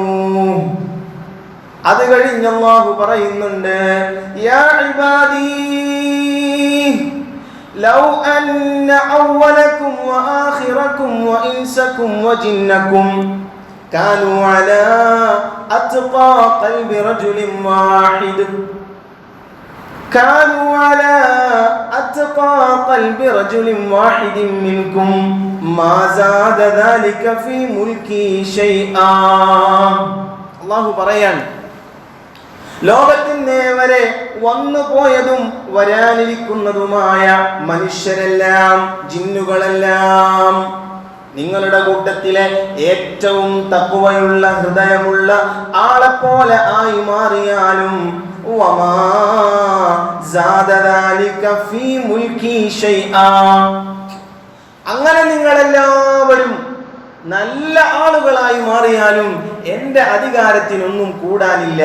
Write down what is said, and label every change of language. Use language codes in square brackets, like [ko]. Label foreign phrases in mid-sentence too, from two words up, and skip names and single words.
[ml] അത് കഴിഞ്ഞ് അല്ലാഹു പറയുന്നുണ്ട്, [ar] يا عبادي لو أن أولكم وآخركم وإنسكم وجنكم كانوا على أتقى قلب رجل واحد كانوا على أتقى قلب رجل واحد منكم ما زاد ذلك في ملكي شيئا. [ml] അല്ലാഹു പറയാൻ, ലോകത്തിനെ വരെ വന്നുപോയതും വരാനിരിക്കുന്നതുമായ മനുഷ്യരെല്ലാം ജിന്നുകളെല്ലാം നിങ്ങളുടെ കൂട്ടത്തിലെ ഏറ്റവും തഖ്വയുള്ള ഹൃദയമുള്ള ആളെപ്പോലെ ആയി മാറിയാലും [ar] وما زاد ذلك في ملكي شيئا, [ml] അങ്ങനെ നിങ്ങളെല്ലാവരും നല്ല ആളുകളായി മാറിയാലും എന്റെ അധികാരത്തിനൊന്നും കൂടാനില്ല.